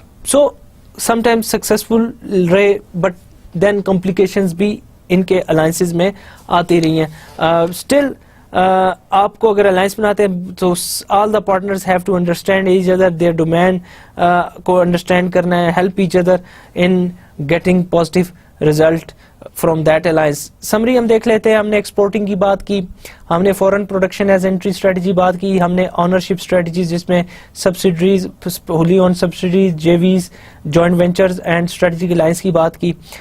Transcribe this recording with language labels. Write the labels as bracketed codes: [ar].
[en] so some times successful [ur] رہے but then complications بھی ان کے الائنسز میں آتی رہی ہیں. [en] still [ur] آپ کو اگر الائنس بناتے ہیں تو [en] All the partners have to understand each other, their domain کو understand کرنا ہے, help each other in getting positive result from that alliance. [ur] Summary ہم دیکھ لیتے ہیں. ہم نے ایکسپورٹنگ کی بات کی, ہم نے فورن پروڈکشن ایز انٹری اسٹریٹجی بات کی, ہم نے آنرشپ اسٹریٹجیز جس میں subsidiaries, Holi own subsidiaries, جیویز, joint ventures and strategic alliance کی بات کی.